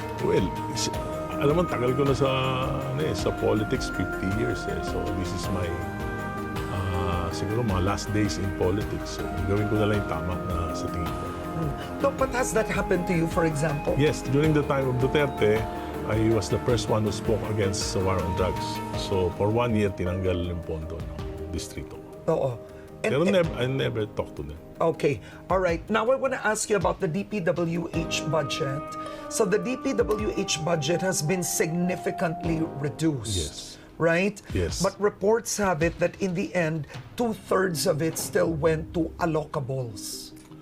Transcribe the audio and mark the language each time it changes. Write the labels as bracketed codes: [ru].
[tl] Well, alam mo, tagal ko na sa politics, 50 years. [en] So this is my, [tl] siguro mga [en] last days in politics. [tl] So gawin ko na lang yung tama na sa tingin ko. [en] No, but has that happened to you, for example? Yes, during the time of Duterte, I was the first one who spoke against the war on drugs. [tl] So for 1 year, tinanggal yung pondo ng distrito. Oo. Pero [en] I never talked to them. Okay. All right. Now I want to ask you about the DPWH budget. So the DPWH budget has been significantly reduced. Yes. Right? Yes. But reports have it that in the end, 2/3 of it still went to allocables.